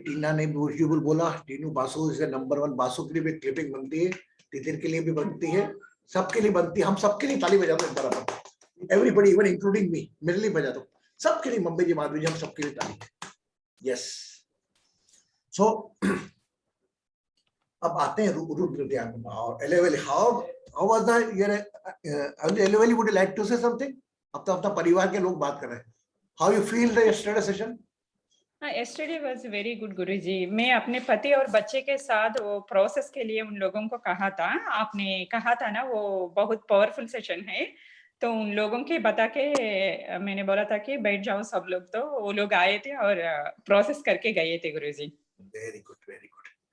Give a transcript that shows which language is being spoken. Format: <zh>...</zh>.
<hi>टीना ने म्यूजिबल बोला, Tinu Basu is number 1, Basu के लिए भी क्लिपिंग बनती है, तिथिर के लिए भी बनती है, सबके लिए बनती है, हम सबके लिए ताली बजा दो बराबर,</hi> <en>everybody even including me,</en> <hi>मेरे लिए बजा दो, सबके लिए, मम्मी जी, माधवी जी, हम सबके लिए ताली। यस, सो अब आते हैं रुद्र ध्यान और एलेवेली।</hi> <en>How was the your एलेवेली, would you like to say something?</en> <hi>अब तो अपना परिवार के लोग बात कर रहे हैं,</hi> <en>How you feel the yesterday session? yesterday was very good Guruji.</en> <hi>मैं अपने पति और बच्चे के साथ वो प्रोसेस के लिए उन लोगों को कहा था, आपने कहा था ना, वो बहुत पावरफुल सेशन है, तो उन लोगों के बता के मैंने बोला था कि बैठ जाओ सब लोग, तो वो लोग आए थे और प्रोसेस करके गए थे गुरुजी।</hi> <en>Very good, very good.</en>